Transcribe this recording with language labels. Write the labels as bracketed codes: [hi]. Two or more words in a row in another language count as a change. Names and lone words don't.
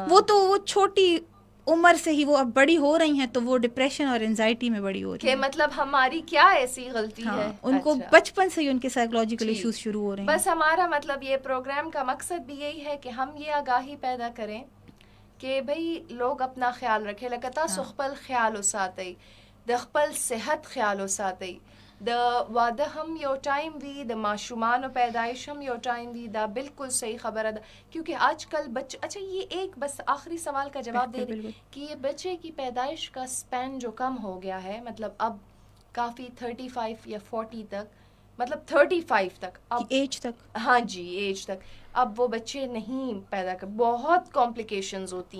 [ur] وہ تو وہ چھوٹی عمر سے ہی وہ اب بڑی ہو رہی ہیں, تو وہ ڈپریشن اور انزائٹی میں بڑی ہو رہی ہیں. مطلب ہماری کیا ایسی غلطی ہے, ان کو بچپن سے ہی ان کے سائیکولوجیکل ایشوز شروع ہو رہے ہیں. بس ہمارا مطلب یہ پروگرام کا مقصد بھی یہی ہے کہ ہم یہ آگاہی پیدا کریں کہ بھئی لوگ اپنا خیال رکھے, [ps] لکتا سخپل خیال وساتي, د خپل صحت خیال وساتي, د واده هم یو ټایم وی, د ماشومان پیدائش هم یو ټایم وی. دا بالکل صحیح خبر [ur] ہے, کیونکہ آج کل بچے, اچھا یہ ایک بس آخری سوال کا جواب دے دیں کہ یہ بچے کی پیدائش کا سپین جو کم ہو گیا ہے, مطلب اب کافی 35 یا 40 تک, مطلب 35 تک, اب ایج تک, ہاں جی ایج تک, اب وہ بچے نہیں پیدا کر, بہت کمپلیکیشنز ہوتی